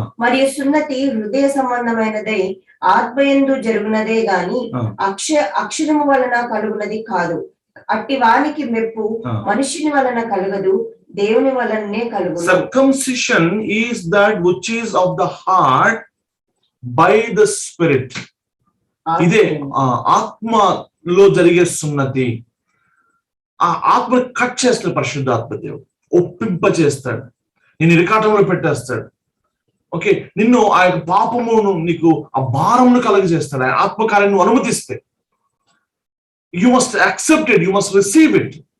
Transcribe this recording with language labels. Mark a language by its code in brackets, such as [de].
[te] మరియు సున్నతి హృదయ సంబంధమైనదై ఆత్మయందు జరుగునదే గాని అక్షరము వలన కలుగునది కాదు. అట్టి వానికి మెప్పు మనుషుని వలన కలగదు, దేవుని వలనే కలుగు. [en] Circumcision is that which is of the heart by the spirit. [te] ఇదే ఆత్మలో జరిగే సున్నతి. ఆ ఆత్మ కట్ చేస్తాడు పరిశుద్ధాత్మ దేవుడు, ఒప్పింప చేస్తాడు, నేను ఇరకాటంలో పెట్టేస్తాడు. ఓకే, నిన్ను ఆ యొక్క పాపమును నీకు ఆ భారమును కలగజేస్తాడు. ఆ ఆత్మకార్యాన్ని నువ్వు అనుమతిస్తే [en] You must accept it, you must receive it.